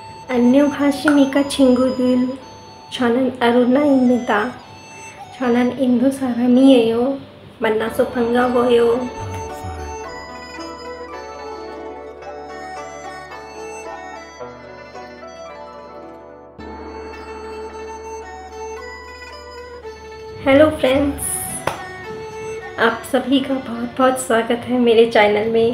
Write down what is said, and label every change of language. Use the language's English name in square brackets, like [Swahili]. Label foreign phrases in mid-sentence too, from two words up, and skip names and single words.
[Korean] 안녕하십니까 친구들. 저는 아루나입니다. 저는 인도 사람이에요. 만나서 반가워요. [English] hello friends, [Hindi] आप सभी का बहुत बहुत स्वागत है मेरे चैनल में।